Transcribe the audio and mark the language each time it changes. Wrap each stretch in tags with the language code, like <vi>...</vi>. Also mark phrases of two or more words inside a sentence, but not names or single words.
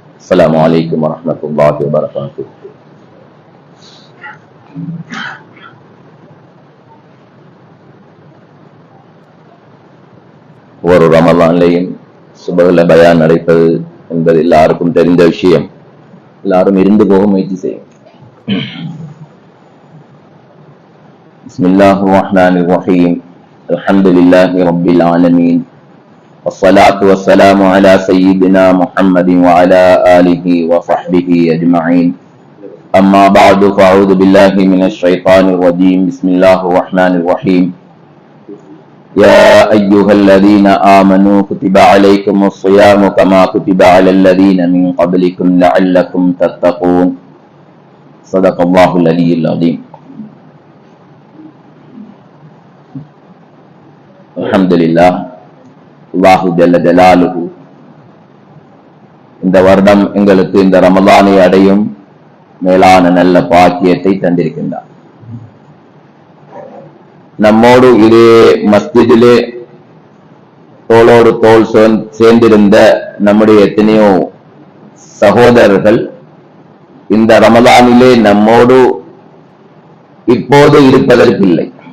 <ar>السلام عليكم ورحمة الله وبركاته.</ar> <ta>ஒரு ரமலான்லையும் சுபஹ்ல பயான் நடப்பது என்பது எல்லாருக்கும் தெரிந்த விஷயம். எல்லாரும் இருந்து போக முயற்சி செய்யும்.</ta> <ar>بسم الله الرحمن الرحيم. الحمد لله رب العالمين. والصلاة والسلام على سيدنا محمد وعلى آله وصحبه أجمعين. أما بعد فأعوذ بالله من الشيطان الرجيم. بسم الله الرحمن الرحيم. يا أيها الذين آمنوا كتب عليكم الصيام كما كتب على الذين من قبلكم لعلكم تتقون. صدق الله العلي العظيم. الحمد لله. الله جل جلاله</ar> <ta>இந்த வருடம் எங்களுக்கு இந்த ரமலானை அடையும் மேலான நல்ல பாக்கியத்தை தந்திருக்கின்றார். நம்மோடு இதே மஸ்ஜிதிலே தோளோடு தோள் சேர்ந்திருந்த நம்முடைய எத்தனையோ சகோதரர்கள் இந்த ரமலானிலே நம்மோடு இப்போது இருப்பதற்கில்லை.</ta>